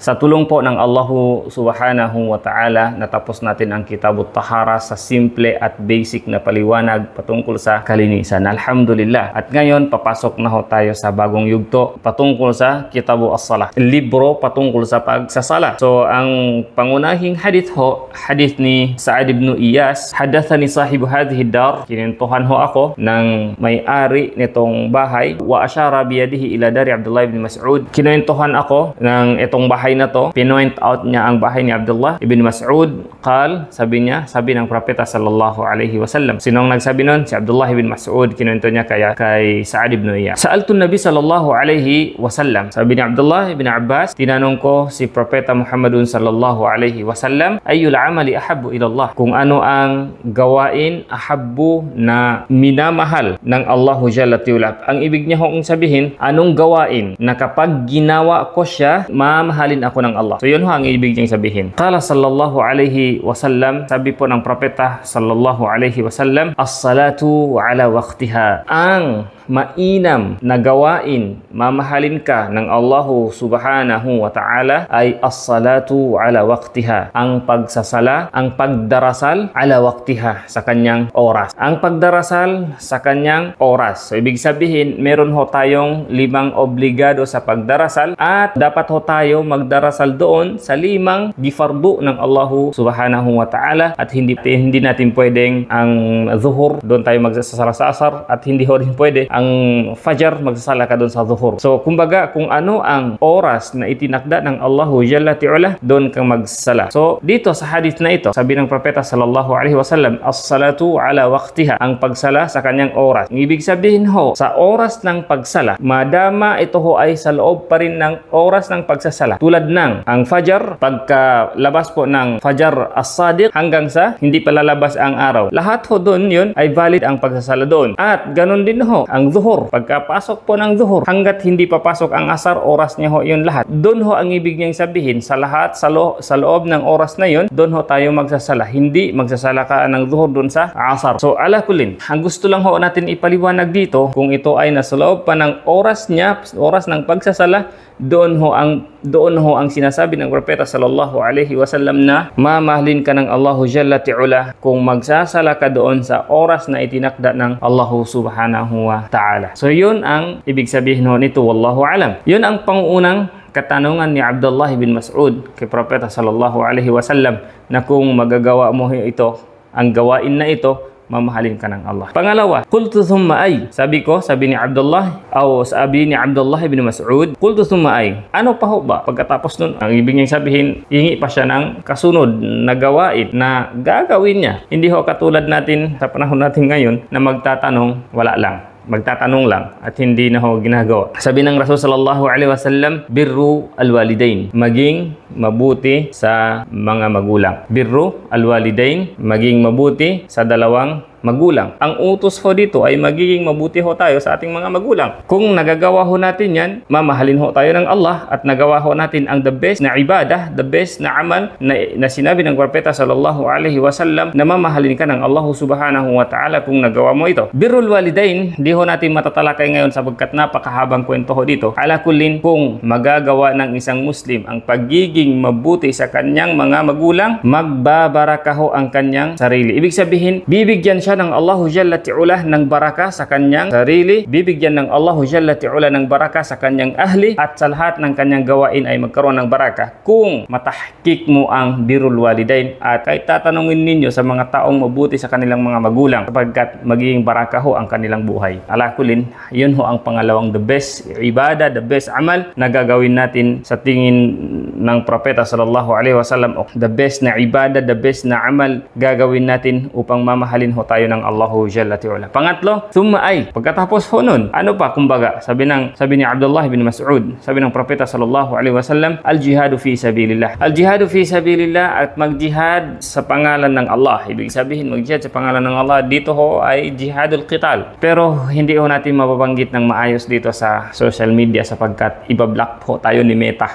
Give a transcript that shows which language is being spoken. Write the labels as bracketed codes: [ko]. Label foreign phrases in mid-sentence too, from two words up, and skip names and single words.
[tl] Sa tulong po ng [ar] الله سبحانه وتعالى, [tl] natapos natin ang [ar] كتاب الطهارة [tl] sa simple at basic na paliwanag patungkol sa kalinisan. Alhamdulillah. At ngayon, papasok na ho tayo sa bagong yugto patungkol sa [ar] كتاب الصلاة. [tl] Libro patungkol sa pagsasala. So, ang pangunahing hadith ho, hadith ni Sa'ad ibn Iyas, [ar] حدثني صاحب هذه الدار, [tl] kinintuhan ho ako ng may-ari nitong bahay, [ar] وأشار بيده إلى دار عبد الله بن مسعود. [tl] Kinintuhan ako ng itong bahay na to, pinoint out niya ang bahay ni Abdullah ibn Mas'ud. Sabi ng propeta [ar] صلى الله عليه وسلم. [tl] Sinong nagsabi nun? Si Abdullah ibn Mas'ud. Kinuwento niya kay Sa'ad ibn Iyas. [ar] سألت النبي صلى الله عليه وسلم. [tl] Sabi ni Abdullah ibn Abbas, tinanong ko si propeta [ar] محمد صلى الله عليه وسلم, أي العمل أحب إلى الله? [tl] Kung ano ang gawain ahabbu na minamahal ng [ar] الله جل وعلا. [tl] Ang ibig niya hong sabihin, anong gawain na kapag ginawa ko siya, mamahalin ako ng Allah. So yun ho ang ibig niyang sabihin. [ar] قال صلى الله عليه وسلم, [tl] sabi po ng propeta [ar] صلى الله عليه وسلم, الصلاة على وقتها. [tl] Ang mainam na gawain, mamahalin ka ng [ar] الله سبحانه وتعالى [tl] ay [ar] الصلاة على وقتها. [tl] Ang pagsasala, ang pagdarasal [ar] على وقتها, [tl] sa kanyang oras. Ang pagdarasal sa kanyang oras. So, ibig sabihin, meron ho tayong 5 obligado sa pagdarasal at dapat ho tayo magdarasal doon sa 5 gifardu ng [ar] الله سبحانه وتعالى [tl] at hindi natin pwedeng ang zuhur, doon tayo magsasala sa asar at hindi ho rin pwede ang Fajr, magsasala ka doon sa Zuhur. So, kumbaga, kung ano ang oras na itinakda ng [ar] الله جل وعلا, [tl] doon kang magsasala. So, dito sa hadith na ito, sabi ng propeta [ar] صلى الله عليه وسلم, الصلاة على وقتها, [tl] ang pagsala sa kanyang oras. Ang ibig sabihin ho, sa oras ng pagsala, madama ito ho ay sa loob pa rin ng oras ng pagsasala. Tulad ng ang Fajr, pagka labas po ng [ar] الفجر الصادق [tl] hanggang sa hindi pa lalabas ang araw. Lahat ho doon yun ay valid ang pagsasala doon. At ganun din ho, ang Zuhur, pagkapasok po ng Zuhur, hanggat hindi papasok ang asar, oras niya ho yun lahat. Doon ho ang ibig niyang sabihin, sa lahat, sa loob ng oras na yun, doon ho tayo magsasala. Hindi magsasala ka ng Zuhur doon sa asar. So, [ar] على كل, [tl] ang gusto lang ho natin ipaliwanag dito, kung ito ay nasa loob pa ng oras niya, oras ng pagsasala, doon ho ang sinasabi ng propeta [ar] صلى الله عليه وسلم [tl] na mamahalin ka ng [ar] الله جل وعلا [tl] kung magsasala ka doon sa oras na itinakda ng [ar] الله سبحانه وتعالى. [tl] So yun ang ibig sabihin ho nito, [ar] والله أعلم. [tl] Yun ang pangunang katanungan ni Abdullah bin Mas'ud kay propeta [ar] صلى الله عليه وسلم [tl] na kung magagawa mo ito, ang gawain na ito, mamahalin ka ng Allah. Pangalawa, [ar] قلت ثم أي. [tl] Sabi ni Abdullah ibn Mas'ud, [ar] قلت ثم أي. [tl] Ano pa ho ba? Pagkatapos nun, ang ibig niyang sabihin, hingi pa siya ng kasunod na gawain na gagawin niya. Hindi ho katulad natin sa panahon natin ngayon na magtatanong, wala lang. Magtatanong lang at hindi na ho ginagawa. Sabi ng [ar] الرسول صلى الله عليه وسلم, بر الوالدين, [tl] maging mabuti sa mga magulang. [ar] بر الوالدين, [tl] maging mabuti sa dalawang magulang. Ang utos ho dito ay magiging mabuti ho tayo sa ating mga magulang. Kung nagagawa ho natin yan, mamahalin ho tayo ng Allah at nagawa ho natin ang [en] the best [tl] na ibadah, [en] the best [tl] na amal na sinabi ng propeta [ar] صلى الله عليه وسلم [tl] na mamahalin ka ng [ar] الله سبحانه وتعالى [tl] kung nagawa mo ito. [ar] بر الوالدين, [tl] di ho natin matatalakay ngayon sapagkat napakahabang kwento ho dito. [ar] على كل, [tl] kung magagawa ng isang Muslim ang pagiging mabuti sa kanyang mga magulang, magbabaraka ho ang kanyang sarili. Ibig sabihin, bibigyan siya ng [ar] الله جل وعلا [tl] ng baraka sa kanyang sarili, bibigyan ng [ar] الله جل وعلا [tl] ng baraka sa kanyang ahli, at sa lahat ng kanyang gawain ay magkaroon ng baraka kung matahkik mo ang [ar] بر الوالدين. [tl] At kahit tatanungin ninyo sa mga taong mabuti sa kanilang mga magulang, sapagkat magiging baraka ho ang kanilang buhay. [ar] على كل, [tl] yun ho ang pangalawang [en] the best [tl] ibada, [en] the best [tl] amal na gagawin natin sa tingin ng propeta [ar] صلى الله عليه وسلم. [en] The best [tl] na ibada, [en] the best [tl] na amal gagawin natin upang mamahalin ho tayo ng [ar] الله جل وعلا. Pangatlo, ثم أي. [tl] Pagkatapos ho nun, ano pa? Kumbaga, sabi ni Abdullah bin Mas'ud, sabi ng propeta [ar] صلى الله عليه وسلم, الجهاد في سبيل الله. الجهاد في سبيل الله, [tl] at mag-jihad sa pangalan ng Allah. Ibig sabihin, mag-jihad sa pangalan ng Allah, dito ho ay [ar] جهاد القتال. [tl] Pero hindi ho natin mababanggit ng maayos dito sa [en] social media [tl] sapagkat ibablock po tayo ni Meta.